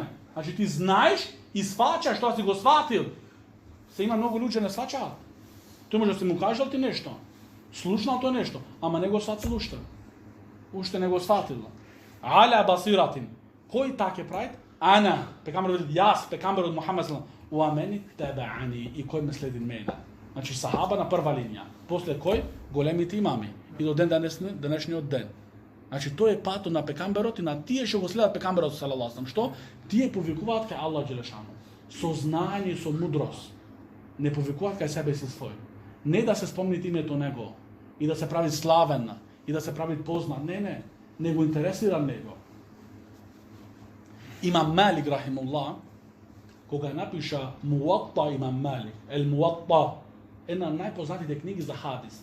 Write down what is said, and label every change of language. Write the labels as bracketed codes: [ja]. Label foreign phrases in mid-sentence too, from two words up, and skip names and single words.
[mk] Значи ти знаеш и сваќаш што си го сватил. Се има многу луѓе не сваќаат. Тој може да си му кажал ти нешто. Слушнал тој нешто, ама не го сватил уште. Уште не го сватил. [ar] على بصيرة. [mk] Кој така прави? Ана, пекамберот јас, пекамберот Мухамед [ar] صلى الله عليه و من تبعني, [mk] и кој ме следи мене. Значи сахаба на прва линија. После кој? Големите имами. И до ден денешниот ден. Значи тој е патот на пекамберот и на тие што го следат пекамберот [ar] صلى الله عليه وسلم. [mk] Што? Тие повикуваат кај Аллах џелешану. Со знање и со мудрост. Не повикуваат кај себе си свој. Не да се спомни името него и да се прави славен и да се прави познат. Не. Не го интересира него. Имам Малик рахимуллах, кога напиша Муатта Имам Малик, Ел Муатта, една од најпознатите книги за хадис.